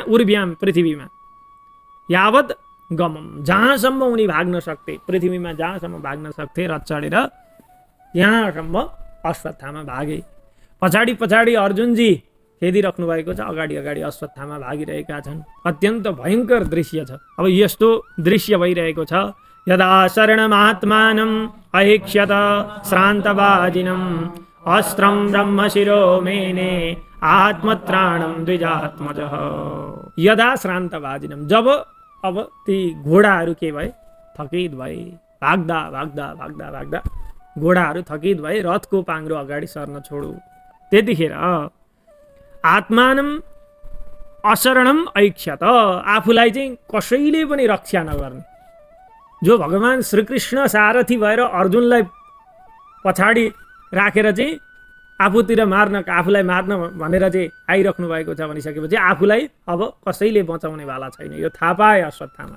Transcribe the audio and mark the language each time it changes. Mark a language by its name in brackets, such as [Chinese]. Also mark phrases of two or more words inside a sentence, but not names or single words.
[Nepali] उर्व्याम पृथ्वीमा, [Sanskrit] यावत गमम [Nepali] जहाँसम्म उनी भाग्न सक्थे, पृथ्वीमा जहाँसम्म भाग्न सक्थे रथ चढेर त्यहाँसम्म अश्वत्थामा भागे। पछाडि पछाडि अर्जुनजी खेदिराख्नु भएको छ, अगाडि अगाडि अश्वत्थामा भागिरहेका छन्। अत्यन्त भयङ्कर दृश्य छ। अब यस्तो दृश्य भइरहेको छ। [Sanskrit] यदा शरणमात्मानम् अहिक्ष्यत श्रान्तवाजिनम् अस्त्रं ब्रह्मशिरो मेने आत्मत्राणं द्विजात्मजः। यदा श्रान्तवाजिनम्, [Nepali] जब अब ती घोडाहरू के भए? थकित भए, भाग्दा भाग्दा भाग्दा भाग्दा घोडाहरू थकित भए रथको पाङ्रो अगाडि सर्न छोडु। त्यतिखेर [Sanskrit] आत्मानम अशरणम ऐक्ष्यत, [Nepali] आफूलाई चाहिँ कसैले पनि रक्षा नगर्ने, जो भगवान् श्रीकृष्ण सारथी भएर अर्जुनलाई पछाडि राखेर चाहिँ आफूतिर मार्न, आफूलाई मार्न भनेर चाहिँ आइराख्नु भएको छ भनिसकेपछि आफूलाई अब कसैले बचाउने वाला छैन, यो थाहा पाए अश्वत्थामाले।